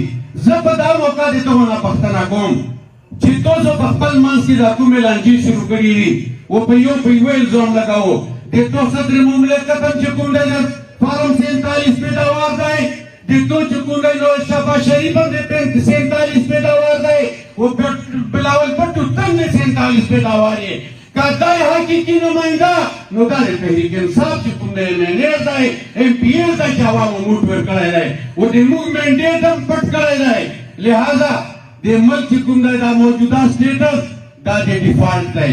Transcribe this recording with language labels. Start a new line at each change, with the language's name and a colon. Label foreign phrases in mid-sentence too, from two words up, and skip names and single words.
Pashto: زه په دا موقع د دغو نه پوښتنه کوم چې تاسو په خپل منځ کې دا کومې لانجې شروع کړي دي او په یو الزام لګاوه د تو صدر مملکت هم چې کوم دی فارم 47 پیداوار دی، د تو چې کوم دی نو شهباز شریف هم د 47 پیداوار دی او بلاول بھٹو
Urdu: تم نے
Pashto: 47 پیداوار یې. که دا حقیقي نماینده نو دا د تحریک انصاف چې کوم دی مینیر دی، ایم پی ایل دی چې عوامو موټ ورکړی دی او د موږ مینډیټ هم پټ کړی دی. لہذا د ملک چې کوم دی دا موجوده سټیټس دا د ډیفالټ دی.